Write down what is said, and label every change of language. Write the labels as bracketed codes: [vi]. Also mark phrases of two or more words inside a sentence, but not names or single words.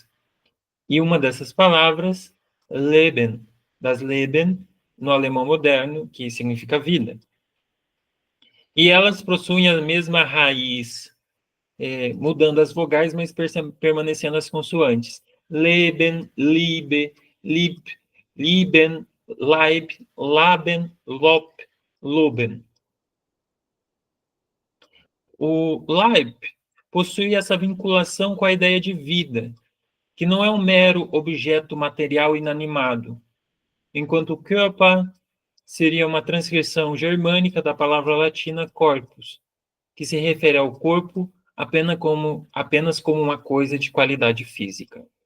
[pt] E uma dessas palavras, [de] Leben, das Leben, [pt] no alemão moderno, que significa vida. E elas possuem a mesma raiz, mudando as vogais, mas permanecendo as consoantes. [de] Leben, Liebe, Lieb, Lieben, Leib, Laben, Lob, Loben. [pt] O Leib possui essa vinculação com a ideia de vida, que não é um mero objeto material inanimado, enquanto o Körper seria uma transcrição germânica da palavra latina corpus, que se refere ao corpo apenas como uma coisa de qualidade física.